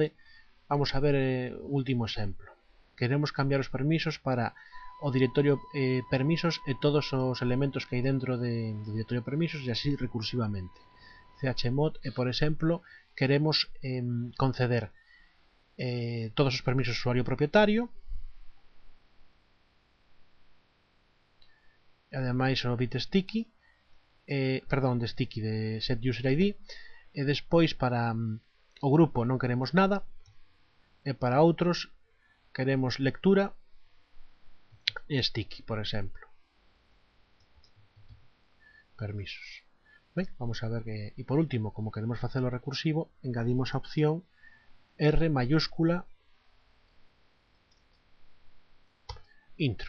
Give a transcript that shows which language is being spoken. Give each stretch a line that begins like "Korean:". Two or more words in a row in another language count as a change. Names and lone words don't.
Galician: Vamos a ver o último exemplo. Queremos cambiar os permisos para o directorio permisos e todos os elementos que hai dentro do directorio permisos e así recursivamente. Chmod e, por exemplo, queremos conceder todos os permisos ao usuario propietario e ademais o bit sticky, perdón, de sticky, de
English: set user id,
Galician: e despois para o grupo non queremos nada, e para outros queremos lectura e sticky, por exemplo. Permisos. Ben, vamos a ver que, e por último, como queremos facelo recursivo, engadimos a opción R mayúscula intro.